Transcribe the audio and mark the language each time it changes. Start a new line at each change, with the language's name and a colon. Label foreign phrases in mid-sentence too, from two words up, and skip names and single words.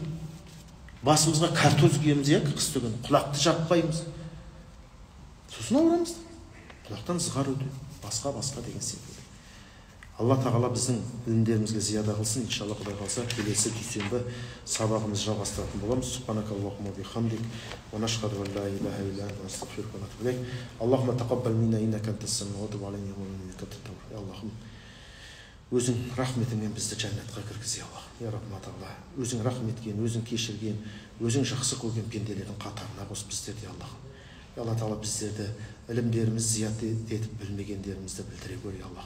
Kazakh: Басымызға картоз киеміз, қыстыгүні, құлақты жаппаймыз. Сосын ауырамыз. Құлақтан зығар өтеді. Басқа деген секілді. Алла тағала біздің білімдерімізге зияда қылсын. Иншалла, Құдай қалса, келесі дүйсенбі сабағымызды жалғастыратын боламыз.
Arabic: سبحانك اللهم بحمدك ونشهد أن لا إله إلا أنت نستغفرك ونتوب إليك. اللهم تقبل منا إنك أنت السميع وتب علينا إنك أنت التواب.
Kazakh: Аллахым, өзің рахметіңмен бізді жәннатқа кіргіз, Аллах.
Arabic: يا ربنا
Kazakh: тағала, өзің рахметкен, өзің кешірген, өзің жақсы көрген пенделердің қатарына қос біздерді, Аллахым. Алла тағала біздерді ілімдеріміз зият етіп білмегендерімізді білдіре көр, Аллах.